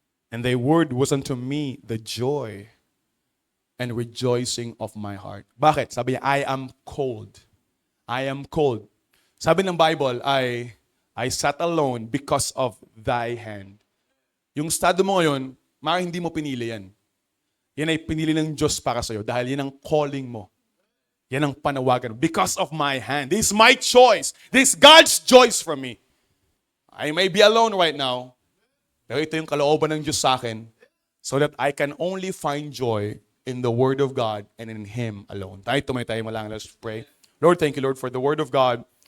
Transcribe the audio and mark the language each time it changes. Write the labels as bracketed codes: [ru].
[en] And thy word was unto me the joy and rejoicing of my heart. [tl] Bakit? Sabi niya, [en] I am cold. I am cold. [tl] Sabi ng [en] Bible, I sat alone because of thy hand. [tl] Yung estado mo ngayon, hindi mo pinili yan. Yan ay pinili ng Diyos para sa'yo dahil yan ang calling mo. Yan ang panawagan. [en] Because of my hand. This is my choice. This is God's choice for me. I may be alone right now, [tl] pero ito yung kalooban ng Diyos sa akin [en] so that I can only find joy in the Word of God and in Him alone. [tl] Tayo tumay tayo malang. [en] Let's pray. Lord, thank you, Lord, for the Word of God.